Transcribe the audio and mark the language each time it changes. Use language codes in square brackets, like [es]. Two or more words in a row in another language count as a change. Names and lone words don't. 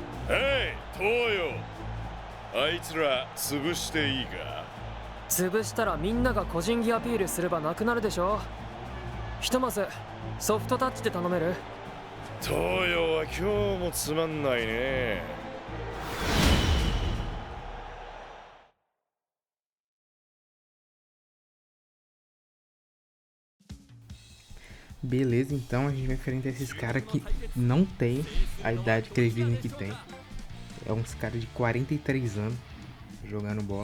[ja] へい東洋、あいつら潰していいか。潰したらみんなが個人技アピールすればなくなるでしょ。ひとまずソフトタッチで頼める？東洋は今日もつまんないね。 [pt] Beleza, então a gente vai enfrentar esses caras que não tem a idade que eles dizem que tem. É uns caras de 43 anos jogando bola.